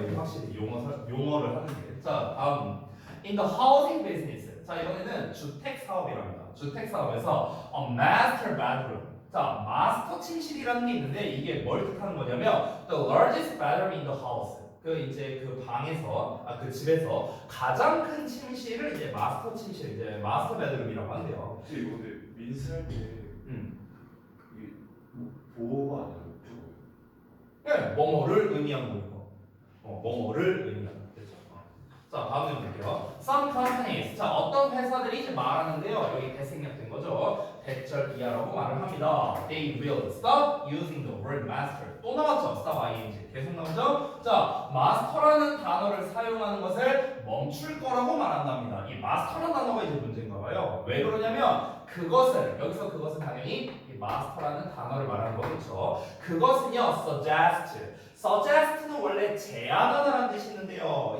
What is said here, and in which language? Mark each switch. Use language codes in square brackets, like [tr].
[ko] 이게 확실히 용어를 하는 게. [en] 자, [ko] 다음 [en] in the housing business. [ko] 자, 이번에는 주택 사업이랍니다. 주택 사업에서 [en] a master bedroom. [ko] 자, 마스터 침실이라는 게 있는데 이게 뭘 뜻하는 거냐면 [en] the largest bedroom in the house. [ko] 이제 그 방에서 그 집에서 가장 큰 침실을 이제 마스터 침실, 이제 마스터 베드룸이라고 한대요. 혹시 이거 근데 민수할 때 이게 보호가 아니라 네, 뭐뭐를 의미하는 거고, 뭐뭐를 의미하는 거죠. 자, 다음 좀 볼게요. [en] Some companies. [ko] 자, 어떤 회사들이 이제 말하는데요. 여기 대생략된 거죠. 대절 이하라고 말을 합니다. [en] They will stop using the word master. [ko] 또 나왔죠. stop ing. 계속 나오죠. 자, 마스터라는 단어를 사용하는 것을 멈출 거라고 말한답니다. 이 마스터라는 단어가 이제 문제인가 봐요. 왜 그러냐면 그것을, 여기서 그것은 당연히 이 마스터라는 단어를 말하는 거겠죠. 그것은요, suggest는 원래 제안하다라는 뜻이 있는데요.